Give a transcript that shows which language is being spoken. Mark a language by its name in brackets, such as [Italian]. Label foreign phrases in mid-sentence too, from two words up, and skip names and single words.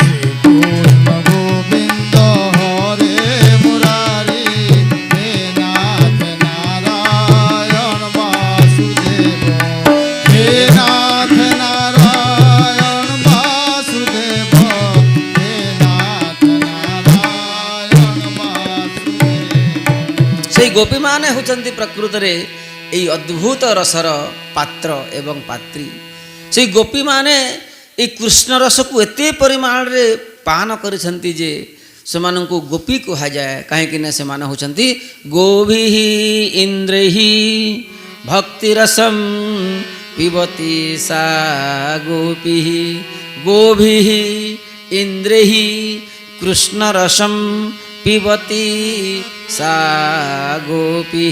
[Sanskrit] श्री कृष्ण गोविंद हरे मुरारी हे नाथ नारायण वासुदेव हे नाथ नारायण वासुदेव हे नाथ नारायण वासुदेव [Odia] ସେଇ ଗୋପୀମାନେ ହେଉଛନ୍ତି ପ୍ରକୃତରେ ଏହି ଅଦ୍ଭୁତ ରସର ପାତ୍ର ଏବଂ ପାତ୍ରୀ। ସେଇ ଗୋପୀମାନେ ଏହି କୃଷ୍ଣ ରସକୁ ଏତେ ପରିମାଣରେ ପାନ କରିଛନ୍ତି ଯେ ସେମାନଙ୍କୁ ଗୋପୀ କୁହାଯାଏ। କାହିଁକିନା ସେମାନେ ହେଉଛନ୍ତି [Sanskrit] ଗୋଭିଃ ଇନ୍ଦ୍ରୈଃ ଭକ୍ତିରସଂ ପିବତି ସା ଗୋପୀଃ ଗୋଭିଃ ଇନ୍ଦ୍ରୈଃ କୃଷ୍ଣରସଂ ପିବତି ସା ଗୋପୀଃ।